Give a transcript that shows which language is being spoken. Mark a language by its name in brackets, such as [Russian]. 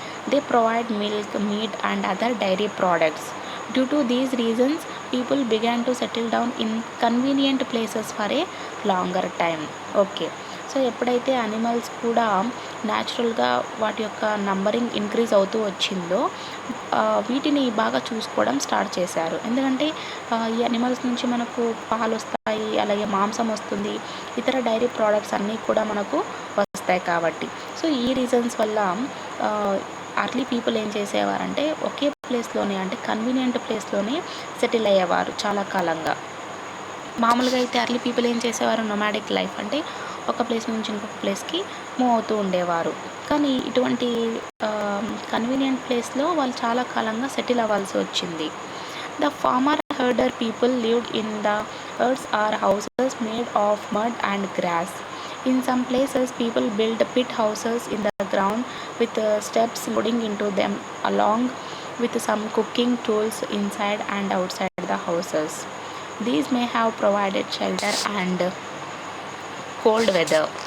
[English] They provide milk, meat and other dairy products. Due to these reasons, people began to settle down in convenient places for a longer time. [Telugu] Okay, so ఎప్పుడైతే animals కూడా న్యాచురల్గా వాటి యొక్క numbering increase అవుతూ వచ్చిందో వీటిని బాగా చూసుకోవడం స్టార్ట్ చేశారు. ఎందుకంటే ఈ అనిమల్స్ నుంచి మనకు పాలు వస్తాయి, అలాగే మాంసం వస్తుంది, ఇతర డైరీ ప్రోడక్ట్స్ అన్నీ కూడా మనకు వస్తాయి కాబట్టి. సో ఈ రీజన్స్ వల్ల అర్లీ పీపుల్ ఏం చేసేవారంటే ఒకే ప్లేస్లోనే, అంటే కన్వీనియంట్ ప్లేస్లోనే సెటిల్ అయ్యేవారు చాలా కాలంగా. మామూలుగా అయితే అర్లీ పీపుల్ ఏం చేసేవారు, నొమాడిక్ లైఫ్, అంటే ఒక ప్లేస్ నుంచి ఇంకొక ప్లేస్కి మూవ్ అవుతూ ఉండేవారు. కానీ ఇటువంటి కన్వీనియంట్ ప్లేస్లో వాళ్ళు చాలా కాలంగా సెటిల్ అవ్వాల్సి వచ్చింది. [English] The former herder people lived in the herds or houses made of mud and grass. In some places, people build pit houses in the ground with steps leading into them, along with some cooking tools inside and outside the houses. These may have provided shelter and cold weather.